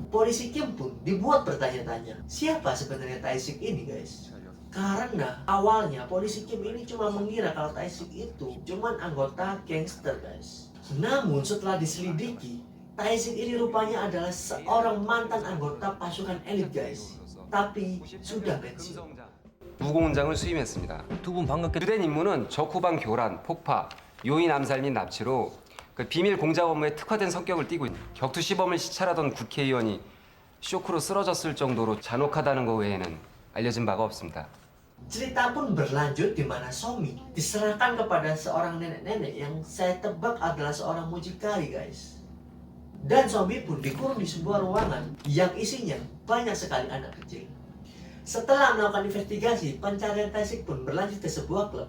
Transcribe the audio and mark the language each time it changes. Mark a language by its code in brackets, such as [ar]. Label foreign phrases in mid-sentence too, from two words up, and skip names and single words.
[id] Polisi Kim pun dibuat bertanya-tanya, siapa sebenarnya Tae-sik ini, guys? Karena awalnya polisi Kim ini cuma mengira kalau Tae-sik itu cuma anggota gangster, guys. Namun setelah diselidiki, Tae-sik ini rupanya adalah seorang mantan anggota pasukan elit, guys. Tapi sudah pensiun. [ko] 무공장을 수임했습니다. 두 분 방금 주된 임무는 적후방 교란, 폭파, 요인 암살 및 납치로 그 비밀 공작 업무에 특화된 성격을 띠고 있는 격투 시범을 시찰하던 국회의원이 쇼크로 쓰러졌을 정도로 잔혹하다는 것 외에는 알려진 바가 없습니다. [id] Cerita pun berlanjut di mana Somi diserahkan kepada seorang nenek-nenek yang saya tebak adalah seorang mucikari, guys. Dan Somi pun dikurung di sebuah ruangan yang isinya banyak sekali anak kecil. Setelah melakukan investigasi, pencarian Tae-sik pun berlanjut ke sebuah klub.